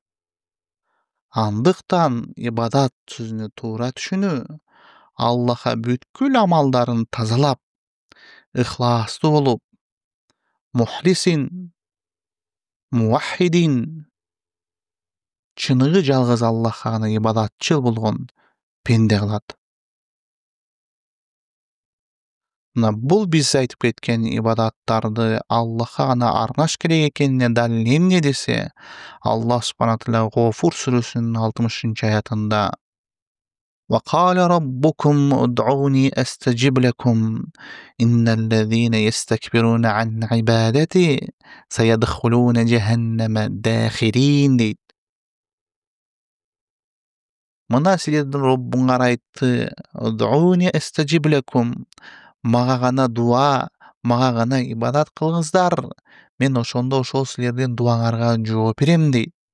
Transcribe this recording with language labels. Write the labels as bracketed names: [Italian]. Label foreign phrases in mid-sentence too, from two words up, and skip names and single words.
[Kyrgyz] Андыктан ибадат сөзүнө туура түшүнүү Аллахка бүткүл амалдарын тазалап, ыхластуу болуп, [Arabic] مخلصين موحدين, [Kyrgyz] чыныгы жалгыз Аллахка гана ибадатчыл болгон пенде кылат. Мына бул биз айтып кеткен ибадаттарды Аллахка гана арнаш керек экенине далил эмне десе, Аллах Субхана тааля Гофур сүрөсүнүн 60-аятында [Arabic] وقال ربكم ادعوني أستجب لكم إن الذين يستكبرون عن عبادتي سيدخلون جهنم داخرين дейт. [Kyrgyz] Мына силердин Роббуңар айтты: [Arabic] "ادعوني أستجب لكم". [Kyrgyz] Мага гана дуа, мага гана ибадат кылыңыздар. Мен ошондо ошол силердин дуаңарга жооп берем дейт.